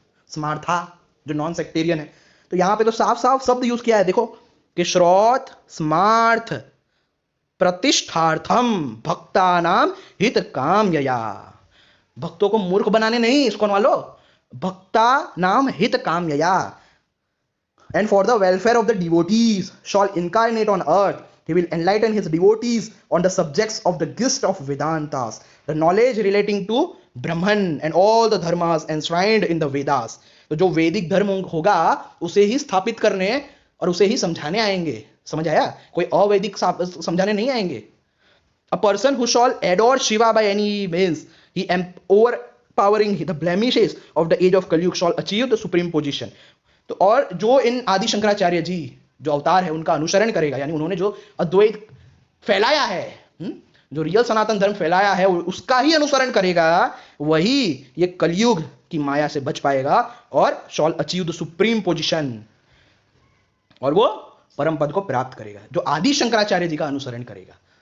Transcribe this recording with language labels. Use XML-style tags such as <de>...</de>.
<hi>स्मार्था जो non sectarian है. तो यहां पे तो साफ साफ शब्द यूज किया है, देखो कि</hi> <sa>श्रोत स्मार्थ प्रतिष्ठार्थम भक्तानाम हित कामयया.</sa> <hi>भक्तों को मूर्ख बनाने नहीं इस्कॉन वालों,</hi> <sa>भक्ता नाम हित कामयया,</sa> <en>And for the welfare of the devotees shall incarnate on earth He will enlighten his devotees on the subjects of the gist of Vedantas, the knowledge relating to Brahman and all the dharmas enshrined in the Vedas.</en> <hi>तो जो वैदिक धर्म होगा उसे ही स्थापित करने और उसे ही समझाने आएंगे. समझ आया? कोई अवैदिक समझाने नहीं आएंगे.</hi> <en>A person who shall adore Shiva by any means, he overpowering the blemishes of the age of Kali Yuga shall achieve the supreme position.</en> <hi>तो और जो इन आदि शंकराचार्य जी जो अवतार है उनका अनुसरण करेगा, यानी उन्होंने जो अद्वैत फैलाया है, जो रियल सनातन धर्म फैलाया है उसका ही अनुसरण करेगा, वही ये कलयुग की माया से बच पाएगा और</hi> <en>shall achieve the supreme position,</en> <hi>और वो परम पद को प्राप्त करेगा जो आदि शंकराचार्य जी का अनुसरण करेगा.</hi>